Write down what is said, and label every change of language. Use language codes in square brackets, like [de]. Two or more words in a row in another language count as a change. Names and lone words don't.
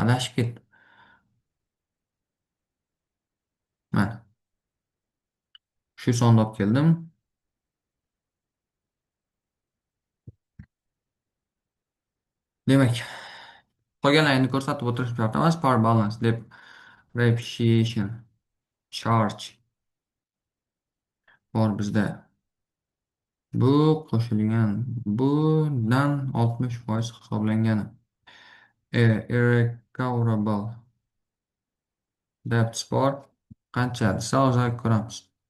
[uz] Adashib ketdim. Mana shu sonda olib keldim. Demak, qolganlarini ko'rsatib o'tirish shart emas. [en] Power balance deb depreciation charge [uz] bor bizda. Bu qo'shilgan. Bundan 60% hisoblangani. [en] Irrecoverable debts bor. [uz] Qancha desa hozir ko'ramiz.